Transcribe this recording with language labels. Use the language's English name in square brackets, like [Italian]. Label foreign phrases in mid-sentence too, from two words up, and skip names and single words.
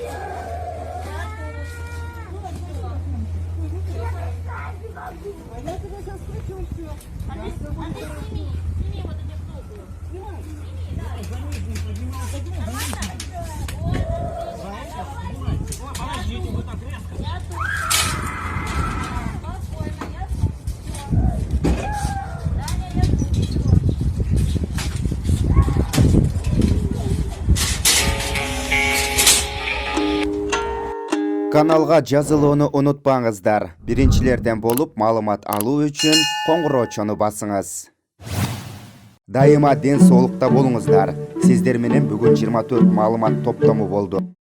[Russian] А ты сними вот эти штуки. Сними, да. Нормально? Подождите, вы так резко. Я тут. Спокойно, я тут. Даня, я тут. [Kyrgyz] Каналга жазылууну унутпаңыздар. Биринчилерден болуп маалымат алуу үчүн коңгуроочону басыңыз. Дайыма ден соолукта болуңуздар. Сиздер менен бүгүн 24 маалымат топтому болду.